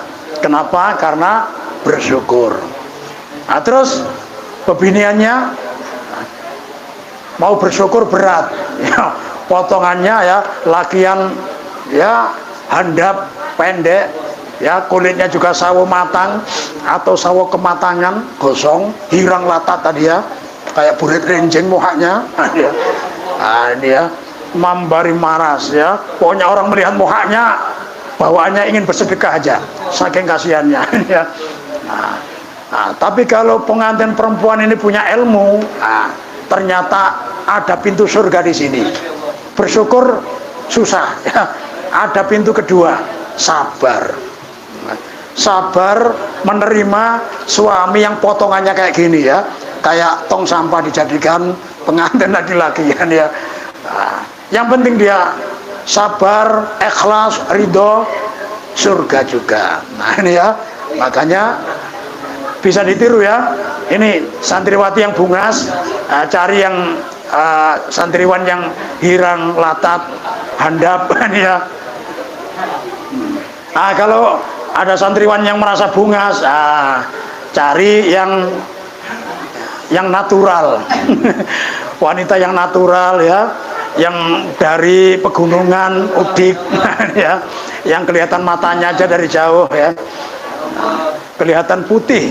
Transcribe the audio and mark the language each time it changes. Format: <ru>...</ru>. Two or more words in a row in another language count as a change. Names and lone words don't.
<id>Kenapa? Karena bersyukur. Nah, terus pebiniannya mau bersyukur berat, ya, potongannya, ya, lakian, ya, handap pendek, ya, kulitnya juga sawo matang atau sawo kematangan, gosong,</id> <bjn>hirang latat tadi, ya, kayak burit renjeng muhanya.</bjn> <id>Nah, ini ya,</id> <bjn>mambari maras,</bjn> <id>ya, pokoknya orang melihat muhanya bawaannya ingin bersedekah aja saking kasihannya, ya. Nah, tapi kalau pengantin perempuan ini punya ilmu, nah, ternyata ada pintu surga di sini. Bersyukur susah, ya. Ada pintu kedua, sabar. Sabar menerima suami yang potongannya kayak gini, ya, kayak tong sampah dijadikan pengantin laki-laki, ya. Nah, yang penting dia sabar, ikhlas, ridho, surga juga. Nah, ini ya, makanya bisa ditiru, ya. Ini santriwati yang bungas, cari yang santriwan yang</id> <bjn>hirang latat,</bjn> <id>handap, ini ya. Nah, kalau ada santriwan yang merasa bungas, cari yang natural. Wanita yang natural, ya, yang dari pegunungan Udik, ya, yang kelihatan matanya aja dari jauh, ya, kelihatan putih.</id>